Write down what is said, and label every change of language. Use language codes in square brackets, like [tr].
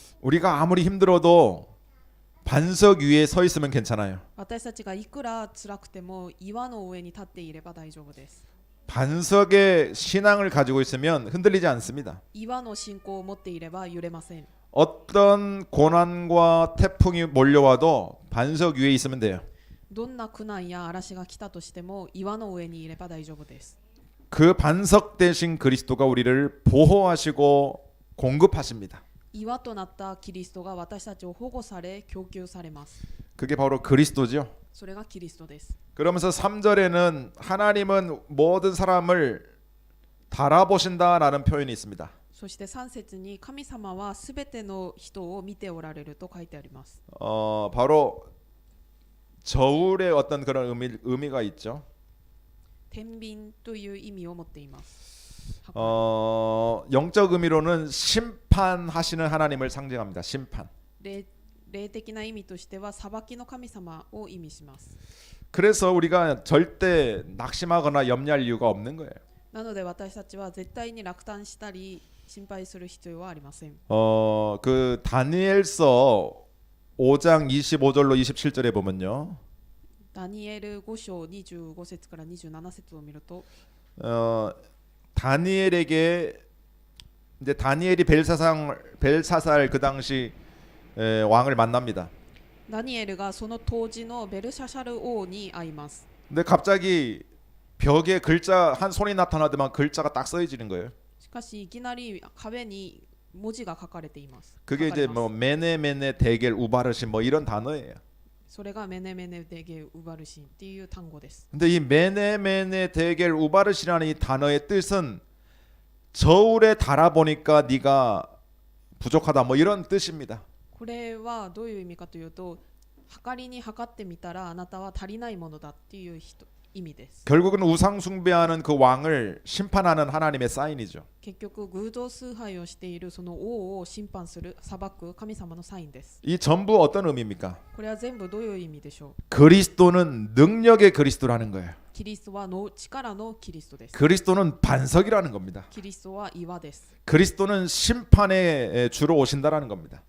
[ko] 우리가 아무리 힘들어도 반석 위에 서 있으면 괜찮아요. [ja] 私たちがいくら辛くても岩の上に立っていれば大丈夫です。 [ko] 반석의 신앙을 가지고 있으면 흔들리지 않습니다. [ja] 岩の信仰を持っていれば揺れません。 [ko] 어떤 고난과 태풍이 몰려와도 반석 위에 있으면 돼요. [ja] どんな苦難や嵐が来たとしても岩の上にいれば大丈夫です。 [ko] 그 반석 대신 그리스도가 우리를 보호하시고 공급하십니다. [ja] 岩となったキリストが私たちを保護され供給されます。 [ko] 그게 바로 그리스도죠. [ja] それがキリストです。 [ko] 그러면서 3절에는 하나님은 모든 사람을 달아보신다라는 표현이 있습니다. [ja] そして3節に神様はすべての人を見ておられると書いてあります。 [ko] 바로 저울의 어떤 그런 의미가 있죠. [ja] 天秤という意味を持っています。 [ko] 영적 의미로는 심판하시는 하나님을 상징합니다. 심판. [ja] 霊的な意味としては裁きの神様を意味します。 [ko] 그래서 우리가 절대 낙심하거나 염려할 이유가 없는 거예요. [ja] なので私たちは絶対に落胆したり心配する必要はありません。 [ko] 그 다니엘서 5장 25절로 27절에 보면요. [ja] ダニエル5章25節から27節を見ると、 [ko] 다니엘에게 이제 다니엘이 벨사살 그 당시 왕을 만납니다. [ja] ダニエルがその当時のベルシャシャル王に会います。 [ko] 근데 갑자기 벽에 글자 한 손이 나타나더만 글자가 딱 써지는 거예요. [ja] しかしいきなり壁に文字が書かれています。 [ko] 그게 이제 뭐 메네메네 데겔 우바르신 뭐 이런 단어예요. [ja] それがメネメネデゲウバルシンっていう単語です。 [ko] 근데 이 메네메네 데겔 우바르시라는 이 단어의 뜻은 저울에 달아보니까 네가 부족하다 뭐 이런 뜻입니다. [ja] これはどういう意味かというと、測りに測ってみたらあなたは足りないものだっていう意味です。 [ko] 결국은 우상 숭배하는 그 왕을 심판하는 하나님의 사인이죠. [ja] 結局偶像崇拝をしているその王を審判する裁く神様のサインです。 [ko] 이 전부 어떤 의미입니까? [ja] これは全部どういう意味でしょう。 [ko] 그리스도는 능력의 그리스도라는 거예요. [ja] キリストはの力のキリストです。 [ko] 그리스도는 반석이라는 겁니다. [ja] キリストは岩です。 [ko] 그리스도는 심판의 주로 오신다라는 겁니다.